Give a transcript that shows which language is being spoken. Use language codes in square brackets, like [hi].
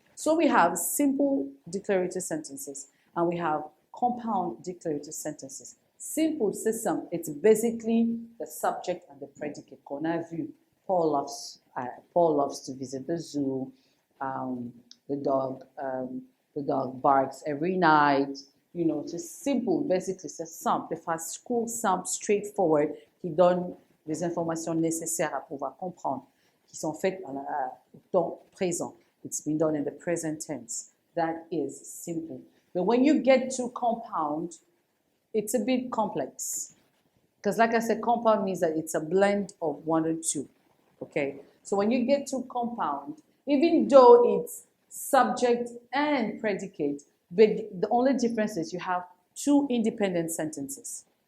[en] So we have simple declarative sentences and we have compound declarative sentences. Simple, [fr] c'est simple. [en] It's basically the subject and the predicate [fr] qu'on a vu. [en] Paul loves to visit the zoo. The dog barks every night. You know, just simple, basically, [fr] c'est simple. Des phrases courtes, simples, straightforward, qui donnent les informations nécessaires à pouvoir comprendre, qui sont faites temps présent. [en] It's been done in the present tense. That is simple. But when you get to compound, it's a bit complex. Because like I said, compound means that it's a blend of one or two. Okay? So when you get to compound, even though it's subject and predicate, but the only difference is you have two independent sentences.